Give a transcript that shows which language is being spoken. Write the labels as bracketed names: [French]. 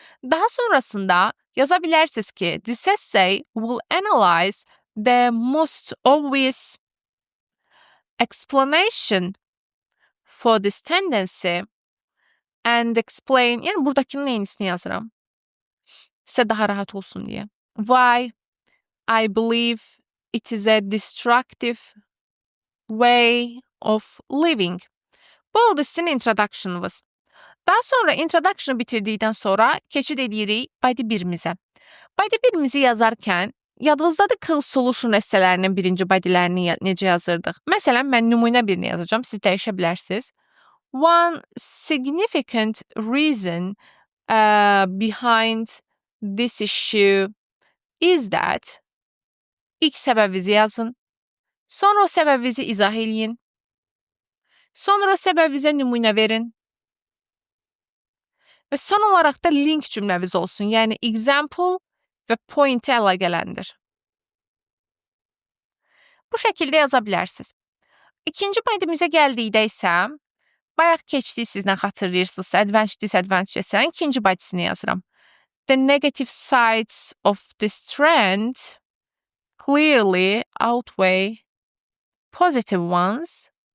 [Azerbaijani] Daha sonrasında yaza bilərsiniz ki, [English] this essay will analyze the most obvious explanation for this tendency and explain, [Azerbaijani] yəni buradakının eynisini yazıram. Sizə daha rahat olsun deyə. [English] Why I believe it is a destructive way of living. [Azerbaijani] Bu oldu sizin introduction'ınız. Daha sonra introduction'ı bitirdikdən sonra keçid edirik body 1-imizə. Body 1-imizi yazarkən yadınızdadır cause solution esselərinin birinci bodylərini necə yazırdıq? Məsələn, mən nümunə birini yazacağam, siz dəyişə bilərsiniz. [English] One significant reason behind this issue is that [Azerbaijani] ilk səbəbinizi yazın. Sonra o səbəbinizi izah eləyin. Sonra o səbəbinizə nümunə verin. Və son olaraq da link cümləniz olsun. Yəni example və point-i əlaqələndir. Bu şəkildə yaza bilərsiniz. İkinci bodyimizə gəldikdə isə bayaq keçdik sizlə xatırlayırsınız. Advantage disadvantage essənin ikinci bodysini yazıram. [English] The negative sides of this trend clearly outweigh positive ones.